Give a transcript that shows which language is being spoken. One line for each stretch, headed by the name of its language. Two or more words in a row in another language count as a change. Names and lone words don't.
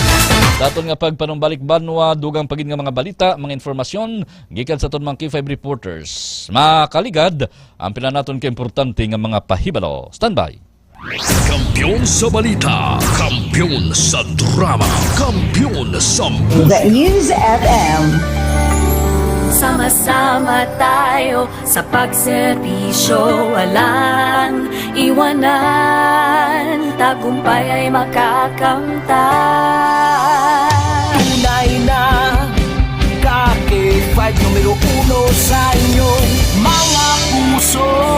Hiligaynon: Daton nga pagpanumbalik banwa, dugang pagin nga mga balita, mga informasyon, gikan sa aton mga K5 reporters. Makaligad, ang pila naton kaimportante nga mga pahibalo. Standby. Kampiyon sa balita, kampiyon sa drama, kampiyon sa The News FM.
Filipino: Sama-sama tayo sa pagserbisyo, walang iwanan, tagumpay ay makakamtan. Tunay na K5 numero 1 sa inyong mga puso.